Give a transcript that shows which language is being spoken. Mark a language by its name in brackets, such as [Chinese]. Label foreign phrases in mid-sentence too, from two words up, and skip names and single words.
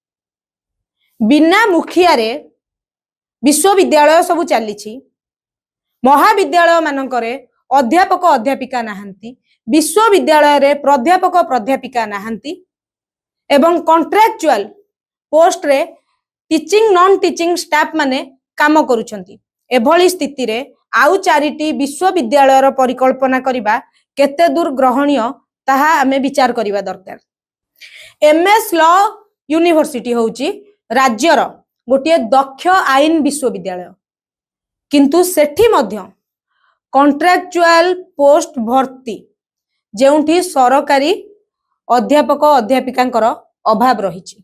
[Odia] ବିନା ମୁଖିଆ ରେ ବିଶ୍ୱବିଦ୍ୟାଳୟ ସବୁ ଚାଲିଛି ମହାବିଦ୍ୟାଳୟ ମାନଙ୍କରେ ଅଧ୍ୟାପକ ଅଧ୍ୟାପିକା ନାହାନ୍ତି ବିଶ୍ୱବିଦ୍ୟାଳୟ ରେ ପ୍ରାଧ୍ୟାପକ ପ୍ରାଧ୍ୟାପିକା ନାହାନ୍ତି ଏବଂ [English] contractual post [Odia] ରେ [English] teaching non teaching staff [Odia] ମାନେ କାମ କରୁଛନ୍ତି। ଏଭଳି ସ୍ଥିତି ରେ ଆଉ ଚାରିଟି ବିଶ୍ୱବିଦ୍ୟାଳୟ ର ପରିକଳ୍ପନା କରିବା କେତେ ଦୂର ଗ୍ରହଣୀୟ ତାହା ଆମେ ବିଚାର କରିବା ଦରକାର। ଏମଏସ ଲ ୟୁନିଭର୍ସିଟି ହେଉଛି ରାଜ୍ୟର ଗୋଟେ ଦକ୍ଷ ଆଇନ ବିଶ୍ୱବିଦ୍ୟାଳୟ କିନ୍ତୁ ସେଠି ମଧ୍ୟ [English] contractual post [Odia] ଭର୍ତ୍ତି ଯେଉଁଠି ସରକାରୀ ଅଧ୍ୟାପକ ଅଧ୍ୟାପିକାଙ୍କର ଅଭାବ ରହିଛି।